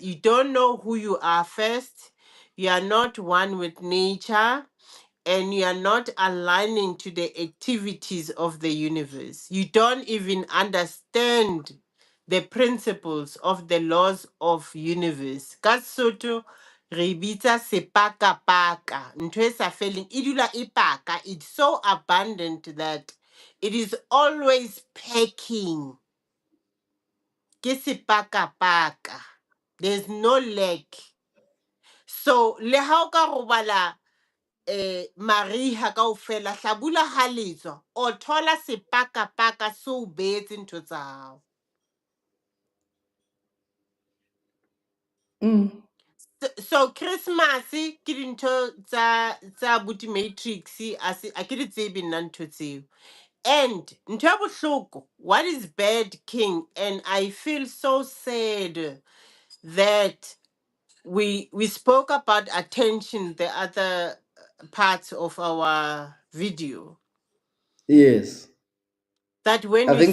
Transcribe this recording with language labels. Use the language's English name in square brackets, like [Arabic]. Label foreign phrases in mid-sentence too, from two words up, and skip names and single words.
[English] You don't know who you are first. You are not one with nature, and you are not aligning to the activities of the universe. You don't even understand the principles of the laws of universe. [Southern Sotho] Ka Sotho re e bitsa sepaka-paka. Ntho e sa feleng e dula e paka. [English] It's so abundant that it is always packing. [Southern Sotho] Ke sepaka-paka. [English] There's no lack. [Southern Sotho] So le ha o ka robala mariha kaofela, Hlabula ha le tswa, o thola sepaka-paka se o beetse ntho tsa hao. So Christmas ke dintho tsa Buti Matrix, a ke di tsebe nna ntho tseo. And ntho ya bohloko, [English] what is bad, King? And I feel so sad that we spoke about attention the other parts of our video. Yes. That when I you